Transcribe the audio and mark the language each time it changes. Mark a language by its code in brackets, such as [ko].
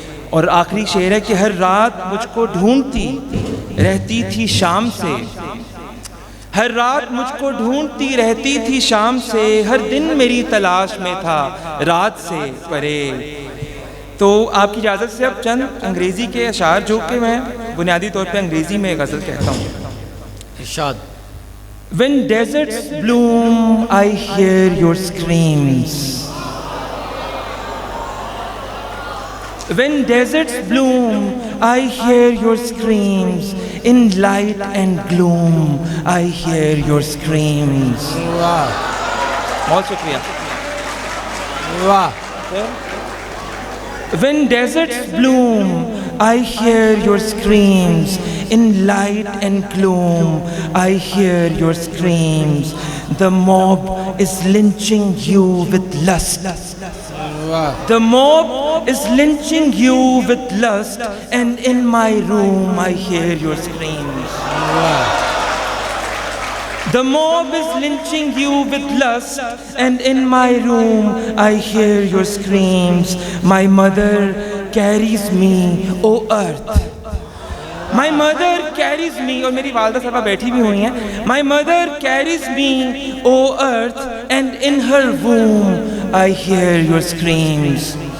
[ur] اور آخری شعر ہے کہ ہر رات مجھ کو ڈھونڈتی رہتی تھی شام سے، ہر رات مجھ کو ڈھونڈتی رہتی تھی شام سے، ہر دن میری تلاش میں تھا رات سے پرے. تو آپ کی اجازت سے اب چند انگریزی کے اشعار جو کہ میں بنیادی طور پہ انگریزی میں غزل کہتا ہوں. ارشاد. [en] When deserts bloom, I hear your screams. When deserts bloom, I hear your screams. In light and gloom, I hear your screams. [ur] واہ بہت شکریہ. واہ. [en] When deserts bloom, I hear your screams. In light and gloom, I hear your screams. The mob is lynching you with lust. The mob is lynching you with lust, and in my room I hear your screams. The mob is lynching you with lust, and in my room I hear your screams. My mother carries me, O earth. My mother carries me, [ur] اور میری والدہ صاحبہ بیٹھی بھی ہوئی ہیں. [en] My mother carries me, O earth, and in her womb I hear your screams.